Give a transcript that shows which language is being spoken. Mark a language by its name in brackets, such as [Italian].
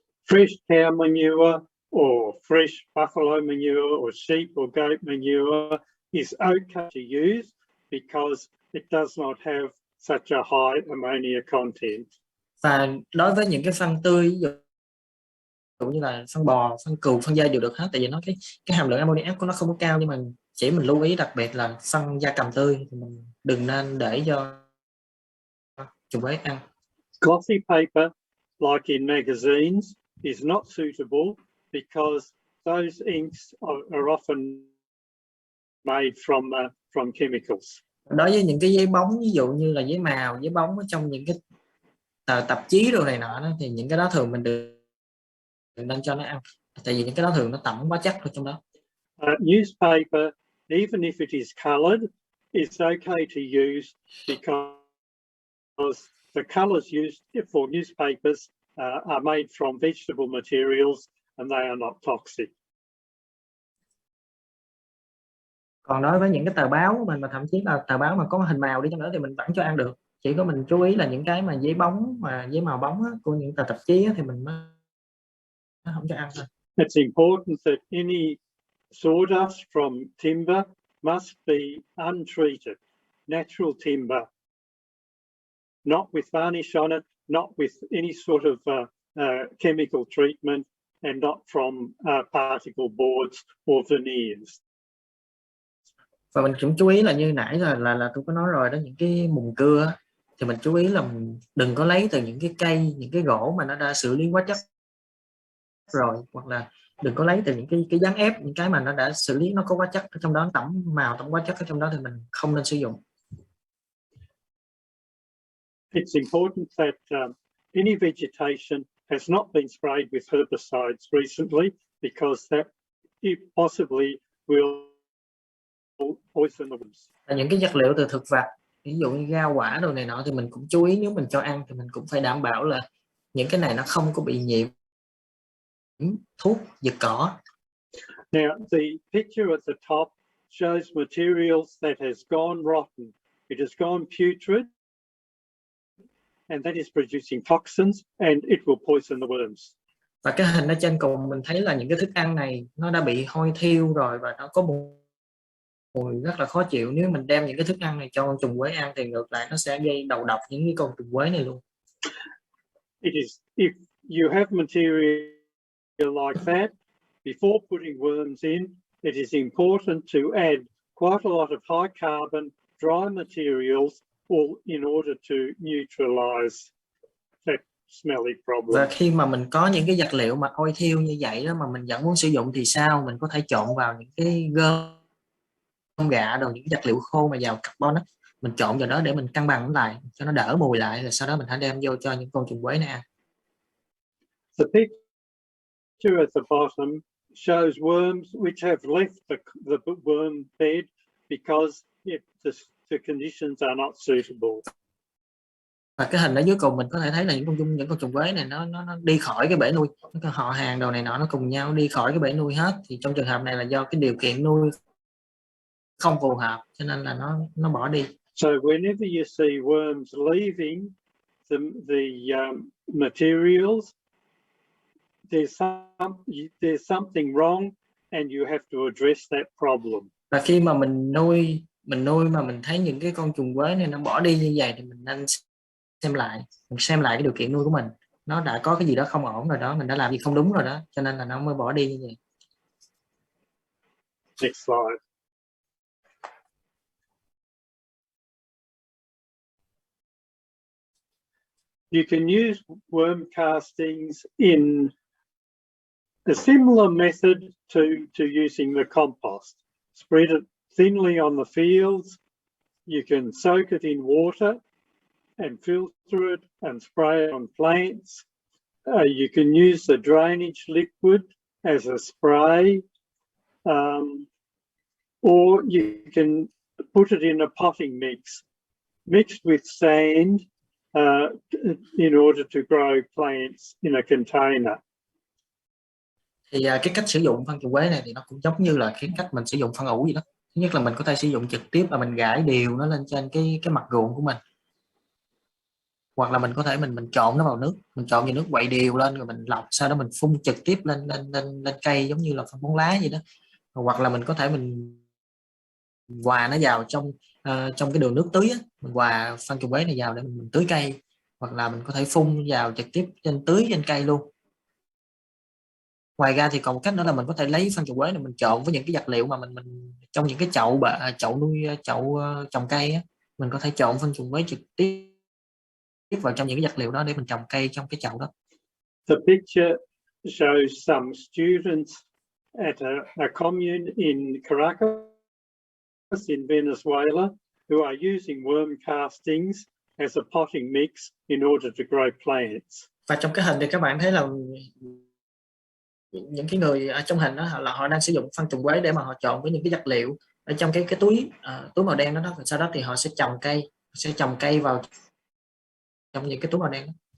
[English] Fresh cow manure or fresh buffalo manure or sheep or goat manure is okay to use because it does not have such a high ammonia content. [Vietnamese] Và đối với những cái phân tươi, ví dụ như là phân bò, phân cừu, phân dê đều được hết, tại vì nó cái hàm lượng ammoniac của nó không có cao, nhưng mà mình lưu ý đặc biệt là phân gia cầm tươi thì mình đừng nên để cho trùng quế ăn. [English] Glossy paper, like in magazines, is not suitable because those inks are often made from chemicals. [Vietnamese] Đối với những cái giấy bóng, ví dụ như là giấy màu, giấy bóng ở trong những cái tạp chí đồ này nọ đó, thì những cái đó thường mình đừng nên cho nó ăn, tại vì những cái đó thường nó tẩm hóa chất ở trong đó. [English] Newspaper, even if it is coloured, it's okay to use because the colours used for newspapers are made from vegetable materials and they are not toxic. [Vietnamese] Còn đối với những cái tờ báo của mình mà thậm chí là tờ báo mà có hình màu đi chăng nữa thì mình vẫn cho ăn được. Chỉ có mình chú ý là những cái mà giấy bóng mà giấy màu bóng á, của những tờ tạp chí á, thì mình mới không cho ăn thôi. [English] It's important that any sawdust from timber must be untreated, natural timber, not with varnish on it, not with any sort of chemical treatment, and not from particle boards or veneers. [Vietnamese] Và mình cũng chú ý là như nãy là tôi có nói rồi đó, những cái mùn cưa á, thì mình chú ý là mình đừng có lấy từ những cái cây, những cái gỗ mà nó đã xử lý hóa chất rồi, hoặc là đừng có lấy từ những cái dán ép, những cái mà nó đã xử lý, nó có hóa chất ở trong đó, tẩm màu, tẩm hóa chất ở trong đó thì mình không nên sử dụng. [English] It's important that any vegetation has not been sprayed with herbicides recently because that it possibly will poison the worms. [Vietnamese] Những cái vật liệu từ thực vật, ví dụ như rau quả đồ này nọ thì mình cũng chú ý, nếu mình cho ăn thì mình cũng phải đảm bảo là những cái này nó không có bị nhiễm thuốc diệt cỏ. [English] Now, the picture at the top shows materials that has gone rotten. It has gone putrid, and that is producing toxins, and it will poison the worms. [Vietnamese] Và cái hình ở trên cùng mình thấy là những cái thức ăn này nó đã bị hôi thiêu rồi và nó có mùi rất là khó chịu. Nếu mình đem những cái thức ăn này cho con trùng quế ăn thì ngược lại nó sẽ gây đầu độc những cái con trùng quế này luôn. [English] It is, if you have material like that, before putting worms in, it is important to add quite a lot of high carbon dry materials in order to neutralize that smelly problem. [Vietnamese] Và khi mà mình có những cái vật liệu mà hôi thiêu như vậy đó mà mình vẫn muốn sử dụng thì sao? Mình có thể trộn vào những cái gom gạ đồ, những vật liệu khô mà giàu carbon đó, mình trộn vào đó để mình cân bằng lại cho nó đỡ mùi lại, rồi sau đó mình hãy đem vô cho những con trùng quế này ăn. [English] The picture at the bottom shows worms which have left the worm bed because the conditions are not suitable. [Vietnamese] Và cái hình ở dưới cùng mình có thể thấy là những con trùng quế này nó đi khỏi cái bể nuôi, họ hàng đồ này nọ nó cùng nhau đi khỏi cái bể nuôi hết, thì trong trường hợp này là do cái điều kiện nuôi không phù hợp cho nên là nó bỏ đi. [English] So whenever you see worms leaving the materials, there's something wrong and you have to address that problem. [Vietnamese] Và khi mà mình nuôi mà mình thấy những cái con trùng quế này nó bỏ đi như vậy thì mình nên xem lại cái điều kiện nuôi của mình, nó đã có cái gì đó không ổn rồi đó, mình đã làm gì không đúng rồi đó, cho nên là nó mới bỏ đi như vậy. [English] Next slide. You can use worm castings in a similar method to using the compost. Spread it thinly on the fields. You can soak it in water and filter it and spray it on plants. You can use the drainage liquid as a spray, or you can put it in a potting mix, mixed with sand in order to grow plants in a container. [Vietnamese] Thì cái cách sử dụng phân trùng quế này thì nó cũng giống như là cái cách mình sử dụng phân ủ gì đó. Thứ nhất là mình có thể sử dụng trực tiếp và mình rải đều nó lên trên cái mặt ruộng của mình. hoặc là mình có thể mình trộn nó vào nước, mình trộn vào nước quậy đều lên rồi mình lọc, sau đó mình phun trực tiếp lên cây giống như là phân bón lá vậy đó. Hoặc là mình có thể mình hòa nó vào trong cái đường nước tưới á, mình hòa phân trùng quế này vào để mình tưới cây, hoặc là mình có thể phun vào trực tiếp tưới trên cây luôn. Ngoài ra thì còn một cách nữa là mình có thể lấy phân trùng quế này mình trộn với những cái vật liệu mà mình trong những cái chậu nuôi trồng cây á, mình có thể trộn phân trùng quế trực tiếp vào trong những cái vật liệu đó để mình trồng cây trong cái chậu đó. [English] The picture shows some students at a commune in Caracas in Venezuela who are using worm castings as a potting mix in order to grow plants. [Vietnamese] Và trong cái hình thì các bạn thấy là những cái người ở trong hình đó là họ đang sử dụng phân trùng quế để mà họ trộn với những cái vật liệu ở trong cái túi màu đen đó, và sau đó thì họ sẽ trồng cây vào trong những cái túi màu đen đó.